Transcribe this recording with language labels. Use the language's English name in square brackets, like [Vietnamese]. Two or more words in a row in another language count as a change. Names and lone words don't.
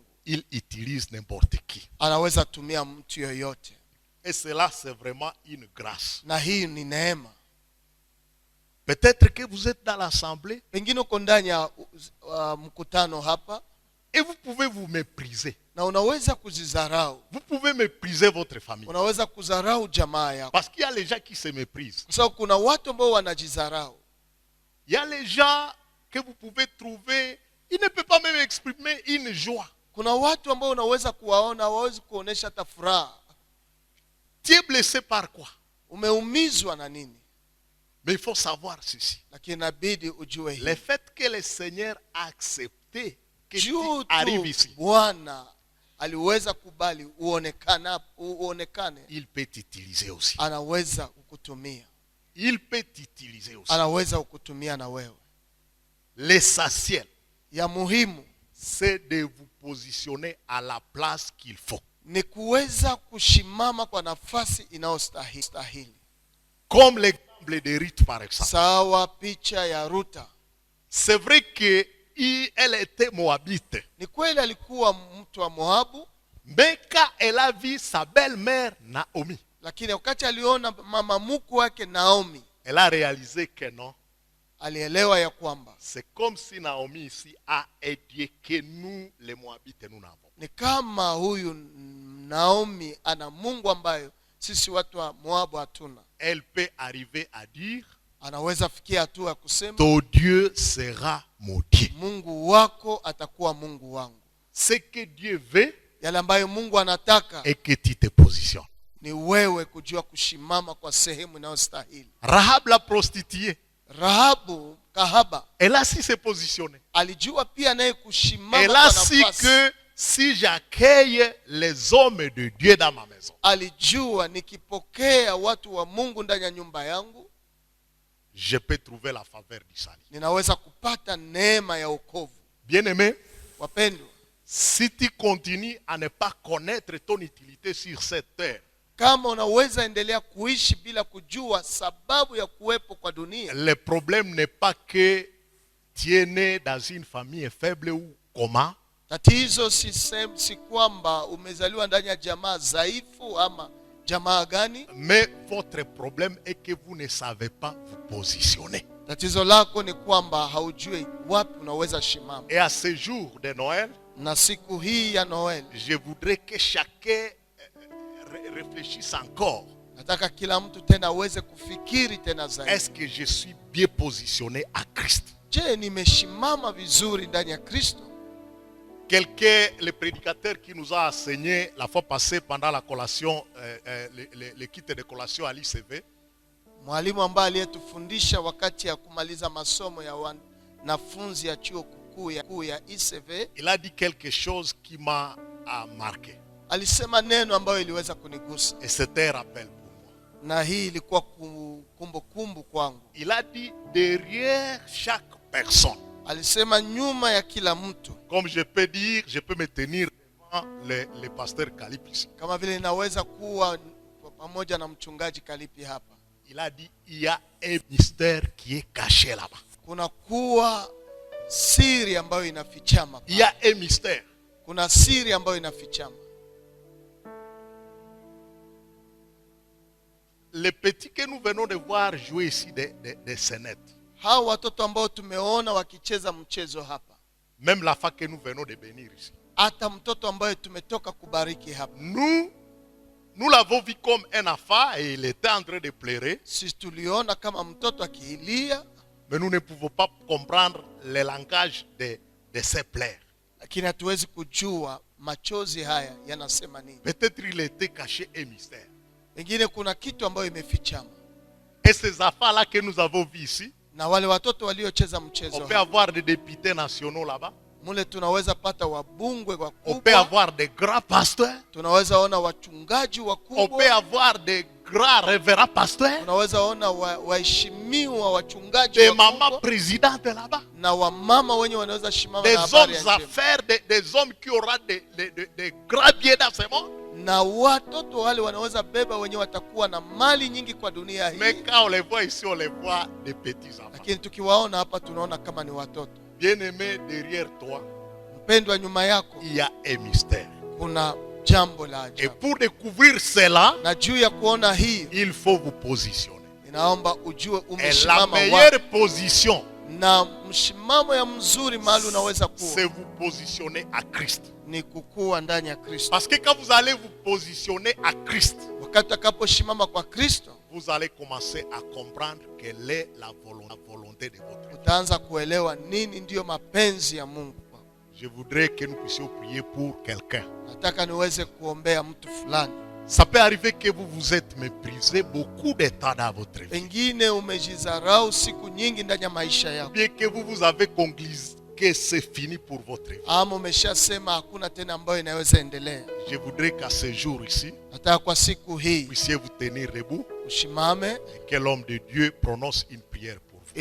[French] il utilise n'importe qui. [Swahili] anaweza tumia mtu yoyote. [French] Et cela, c'est vraiment une grâce. [Swahili] Na hii ni neema. [French] Peut-être que vous êtes dans l'assemblée [Swahili] Pengine uko ndani ya mkutano hapa [French] et vous pouvez vous mépriser. [Swahili] na unaweza kuzidharau. [French] Vous pouvez mépriser votre famille. [Swahili] Unaweza kudharau jamaa yako. [French] Parce qu'il y a les gens qui se méprisent. [Swahili] Kwa sababu kuna watu ambao wanajidharau. [French] Il y a les gens que vous pouvez trouver, ils ne peuvent pas même exprimer une joie. [Swahili] Kuna watu ambao unaweza kuwaona hawawezi kuonesha hata furaha. [French] Tu es blessé par quoi? [Swahili] Umeumizwa na nini? [French] Mais il faut savoir ceci. [Swahili] Lakini inabidi ujue hii. [French] Le fait que le Seigneur a accepté que tu [Swahili] Juu [French] arrives tu ici, [Swahili] Bwana aliweza kubali uonekane, [French] il peut t'utiliser aussi. [Swahili] anaweza kukutumia. [French] Il peut t'utiliser aussi. [Swahili] Anaweza kukutumia na wewe. [French] L'essentiel, [Swahili] Ya muhimu [French] c'est de vous positionner à la place qu'il faut. [Swahili] ni kuweza kushimama kwa nafasi inayostahili. [French] Comme l'exemple de Ruth par exemple. [Swahili] Sawa picha ya Ruta. [French] C'est vrai qu'elle était moabite. [Swahili] Ni kweli alikuwa mtu wa Moabu. [French] Mais quand elle a vu sa belle-mère Naomi, [Swahili] lakini wakati aliona mama mkwe wake Naomi, [French] elle a réalisé que non. [Swahili] alielewa ya kwamba [French] C'est comme si Naomi ici a un Dieu que nous, les Moabites, nous n'avons. [Swahili] ni kama huyu Naomi ana Mungu ambayo sisi watu wa Moabu hatuna. [French] Elle peut arriver à dire, [Swahili] anaweza fikia hatua ya kusema, [French] ton Dieu sera mon Dieu. [Swahili] Mungu wako atakuwa Mungu wangu. [French] Ce que Dieu veut, [Swahili] yale ambayo Mungu anataka, [French] et que tu te positionnes. [Swahili] ni wewe kujua kushimama kwa sehemu inayostahili. [French] Rahab la prostituée, [Swahili] Rahabu kahaba, [French] elle a su se positionner. [Swahili] alijua pia naye kushimama [French] Elle [Swahili] kwa [French] a su [Swahili] nafasi. [French] que si j'accueille les hommes de Dieu dans ma maison, [Swahili] alijua nikipokea watu wa Mungu ndani ya nyumba yangu, [French] je peux trouver la faveur du salut. [Swahili] ninaweza kupata neema ya wokovu. [French] Bien-aimé, [Swahili] wapendwa, [French] si tu continues à ne pas connaître ton utilité sur cette terre, [Swahili] kama unaweza endelea kuishi bila kujua sababu ya kuwepo kwa dunia, [French] le problème n'est pas que tu es né dans une famille faible ou comment. [Swahili] Tatizo si kwamba umezaliwa ndani ya jamaa dhaifu ama jamaa gani. [French] Mais votre problème est que vous ne savez pas vous positionner. [Swahili] Tatizo lako ni kwamba haujui wapi unaweza shimama. [French] Et à ce jour de Noël, [Swahili] na siku hii ya Noël, [French] je voudrais que chacun réfléchisse encore. [Swahili] Nataka kila mtu tena aweze kufikiri tena zaidi. [French] Est-ce que je suis bien positionné à Christ? [Swahili] Je, nimeshimama vizuri ndani ya Kristo? [French] Quelqu'un, le prédicateur qui nous a enseigné la fois passée pendant la collation, le kit de collation à l'ICV, [Swahili] mwalimu ambaye aliyetufundisha wakati ya kumaliza masomo ya wanafunzi ya chuo kikuu ya ICV, [French] il a dit quelque chose qui m'a marqué. [Swahili] Alisema neno ambayo iliweza kunigusa. [French] Et c'était un rappel pour moi. [Swahili] Na hii ilikuwa kumbukumbu kwangu. [French] Il a dit derrière chaque personne. [Swahili] Alisema nyuma ya kila mtu. [French] Comme je peux dire, je peux me tenir devant le pasteur Kalipi ici. [Swahili] Kama vile naweza kuwa pamoja na mchungaji Kalipi hapa. [French] Il a dit il y a un mystère qui est caché là-bas. [Swahili] Kuna kuwa siri ambayo inafichama. [French] Il y a un mystère. [Swahili] Kuna siri ambayo inafichama. [French] Les petits que nous venons de voir jouer ici des scénettes. [Swahili] Hao watoto ambao tumeona wakicheza mchezo hapa. [French] Même la femme que nous venons de bénir ici. [Swahili] Hata mtoto ambaye tumetoka kubariki hapa. [French] Nous l'avons vu comme un enfant et il était en train de pleurer. [Swahili] Sisi tuliona kama mtoto akilia. [French] Mais nous ne pouvons pas comprendre le langage de ses pleurs. [Swahili] Lakini hatuwezi kujua machozi haya yanasema nini. [French] Peut-être il était caché un mystère. [Swahili] Pengine kuna kitu ambayo imefichama. [French] Et ces enfants-là que nous avons vus ici, [Swahili] na wale watoto waliocheza mchezo, [French] on peut avoir des députés nationaux là-bas. [Swahili] Mule tunaweza pata wabungwe wakubwa. [French] On peut avoir des grands pasteurs. [Swahili] Tunaweza ona wachungaji wakubwa. [French] On peut avoir des grands révérends pasteurs. [Swahili] Tunaweza ona waheshimiwa wachungaji [French] des mamans présidentes là-bas. [Swahili] Na wamama wenye wanaweza shimama [French] des [Swahili] na habari ya [French] hommes d'affaires, des hommes qui auront des grands biens dans ce monde. [Swahili] Na watoto wale wanaweza beba wenye watakuwa na mali nyingi kwa dunia hii. [French] Mais quand on les voit ici, on les voit des petits enfants. [Swahili] Lakini tukiwaona hapa tunaona kama ni watoto. [French] Bien-aimé, derrière toi, [Swahili] mpendwa, nyuma yako, [French] il y a un mystère. [Swahili] Kuna jambo la ajabu. [French] Et pour découvrir cela, [Swahili] na juu ya kuona hii, [French] il faut vous positionner. [Swahili] Inaomba ujue umeshimama. [French] Et la meilleure position, [Swahili] na mshimamo ya mzuri mahali unaweza kuwa, [French] c'est vous positionner à Christ. [Swahili] Ni kukua ndani ya Kristo. [French] Parce que quand vous allez vous positionner à Christ, [Swahili] wakati utakaposhimama kwa Kristo, [French] vous allez commencer à comprendre quelle est la volonté de votre Dieu. [Swahili] Utaanza kuelewa nini ndio mapenzi ya Mungu. [French] Je voudrais que nous puissions prier pour quelqu'un. [Swahili] Nataka niweze kuombea mtu fulani. [French] Ça peut arriver que vous vous êtes méprisé beaucoup de temps dans votre vie. [Swahili] Pengine umejizarau siku nyingi ndani ya maisha yako. [French] Bien que vous avez conclu que c'est fini pour votre vie. [Swahili] Ama umeshasema hakuna tena ambayo inaweza endelea. [French] Je voudrais qu'à ce jour ici, [Swahili] nataka kwa siku hii, [French] puissiez vous tenir debout. [Swahili] Ushimame. [French] Et que l'homme de Dieu prononce une prière pour vous.